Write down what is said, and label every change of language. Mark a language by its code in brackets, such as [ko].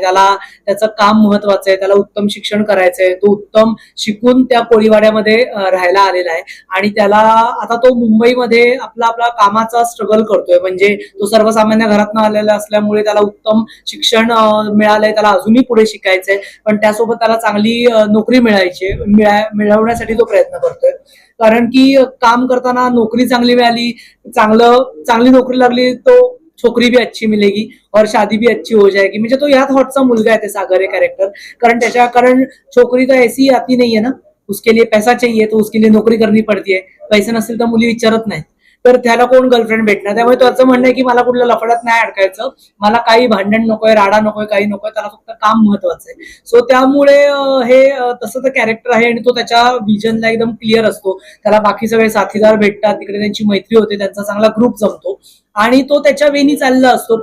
[mr] त्याला त्याचं काम महत्वाचं आहे, त्याला उत्तम शिक्षण करायचंय, तो उत्तम शिकून त्या कोळीवाड्यामध्ये राहायला आलेला आहे. आणि त्याला आता तो मुंबईमध्ये आपला कामाचा स्ट्रगल करतोय. म्हणजे तो सर्वसामान्य घरातून आलेला असल्यामुळे त्याला उत्तम शिक्षण मिळालंय, त्याला अजूनही पुढे शिकायचंय, पण त्यासोबत त्याला चांगली नोकरी मिळवण्यासाठी तो प्रयत्न करतोय. कारण की काम करताना नोकरी चांगली मिळाली, चांगली नोकरी लागली [hi] तो छोकरी भी अच्छी मिलेगी और शादी भी अच्छी हो जाएगी. [mr] म्हणजे तो या थॉटचा मुलगा आहे ते सागर हे कॅरेक्टर. [hi] कारण छोकरी तो ऐसी आती नहीं है ना, उसके लिए पैसा चाहिए तो उसके लिए नोकरी करनी पड़ती है. [mr] पैसे नसतील तर मुली विचारत नाहीत, तर त्याला कोण गर्लफ्रेंड भेटणार. त्यामुळे त्याचं म्हणणं आहे की मला कुठल्या लफड्यात नाही अडकायचं, मला काही भांडण नकोय, राडा नकोय, काही नकोय, त्याला फक्त काम महत्वाचं आहे. सो त्यामुळे हे तसं तर कॅरेक्टर आहे आणि तो त्याच्या विजनला एकदम क्लिअर असतो. त्याला बाकी सगळे साथीदार भेटतात, तिकडे त्यांची मैत्री होते, त्यांचा चांगला ग्रुप जमतो आणि तो त्याच्या वेनी चालला असतो.